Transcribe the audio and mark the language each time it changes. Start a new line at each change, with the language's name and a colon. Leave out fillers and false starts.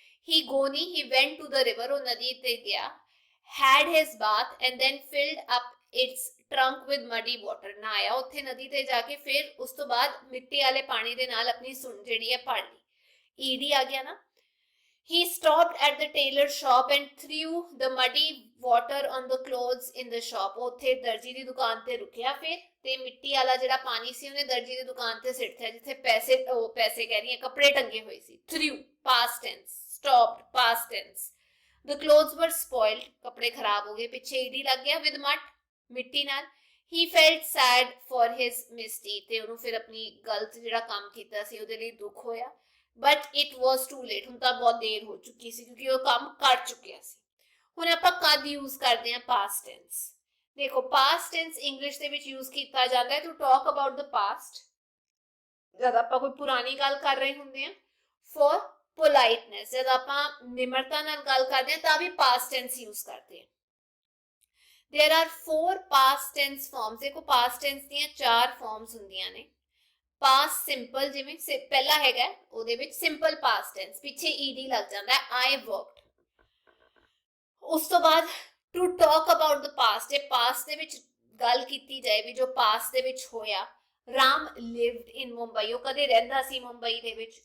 English: he go ਨਹੀਂ he went to the river,
Punjabi: ਉਹ ਨਦੀ ਤੇ ਗਿਆ।
English: had his bath and then filled up its trunk with muddy water,
Punjabi: ਨਹਾਇਆ ਉੱਥੇ ਨਦੀ ਤੇ ਜਾ ਕੇ, ਫਿਰ ਉਸ ਤੋਂ ਬਾਅਦ ਮਿੱਟੀ ਵਾਲੇ ਪਾਣੀ ਦੇ ਨਾਲ ਆਪਣੀ ਸੁੰਡ ਜਿਹੜੀ ਹੈ ਭਰ ਲਈ। ਈਡੀ ਆ ਗਿਆ ਨਾ।
English: he stopped at the tailor shop and threw the muddy water on the clothes in the shop,
Punjabi: ਉੱਥੇ ਦਰਜੀ ਦੀ ਦੁਕਾਨ ਤੇ ਰੁਕਿਆ ਫਿਰ, ਤੇ ਮਿੱਟੀ ਵਾਲਾ ਜਿਹੜਾ ਪਾਣੀ ਸੀ ਉਹਨੇ ਦਰਜੀ ਦੀ ਦੁਕਾਨ ਤੇ ਸਿੱਟਿਆ ਜਿੱਥੇ ਪੈਸੇ ਕਹਿ ਰਹੀ ਹੈ ਕੱਪੜੇ ਟੰਗੇ ਹੋਏ ਸੀ।
English: threw past tense, stopped past tense। the clothes were spoiled,
Punjabi: ਕੱਪੜੇ ਖਰਾਬ ਹੋ ਗਏ, ਪਿੱਛੇ ਈਡੀ ਲੱਗ ਗਿਆ,
English: with mud,
Punjabi: ਮਿੱਟੀ ਨਾਲ।
English: he felt sad for his misdeed,
Punjabi: ਤੇ ਉਹਨੂੰ ਫਿਰ ਆਪਣੀ ਗਲਤ ਜਿਹੜਾ ਕੰਮ ਕੀਤਾ ਸੀ ਉਹਦੇ ਲਈ ਦੁੱਖ ਹੋਇਆ।
English: but it was too late,
Punjabi: ਹੁਣ ਤਾਂ ਬਹੁਤ ਦੇਰ ਹੋ ਚੁੱਕੀ ਸੀ ਕਿਉਂਕਿ ਉਹ ਕੰਮ ਕਰ ਚੁੱਕਿਆ ਸੀ। ਹੁਣ ਆਪਾਂ ਕਦ ਯੂਜ਼ ਕਰਦੇ ਹਾਂ past tense? ਦੇਖੋ past tense ਇੰਗਲਿਸ਼ ਦੇ ਵਿੱਚ ਯੂਜ਼ ਕੀਤਾ ਜਾਂਦਾ ਹੈ
English: to talk about the past,
Punjabi: ਜਦ ਆਪਾਂ ਕੋਈ ਪੁਰਾਣੀ ਗੱਲ ਕਰ ਰਹੇ ਹੁੰਦੇ ਹਾਂ।
English: for politeness,
Punjabi: ਜਦ ਆਪਾਂ ਨਿਮਰਤਾ ਨਾਲ ਗੱਲ ਕਰਦੇ ਹਾਂ ਤਾਂ ਵੀ past tense ਯੂਜ਼ ਕਰਦੇ ਹਾਂ।
English: there are 4 past tense forms,
Punjabi: ਦੇਖੋ past tense ਦੀਆਂ 4 forms ਹੁੰਦੀਆਂ ਨੇ। past simple, ਜਿਵੇਂ ਪਹਿਲਾ ਹੈਗਾ ਉਹਦੇ ਵਿੱਚ simple past tense, ਪਿੱਛੇ ed ਲੱਗ ਜਾਂਦਾ ਹੈ, I worked। ਉਸ ਤੋਂ ਬਾਅਦ
English: to talk about the past,
Punjabi: ਇਹ past ਦੇ ਵਿੱਚ ਗੱਲ ਕੀਤੀ ਜਾਏ ਵੀ ਜੋ past ਦੇ ਵਿੱਚ ਹੋਇਆ। ਰਾਮ lived in ਮੁੰਬਈ, ਉਹ ਕਦੇ ਰਹਿੰਦਾ ਸੀ ਮੁੰਬਈ ਦੇ ਵਿੱਚ।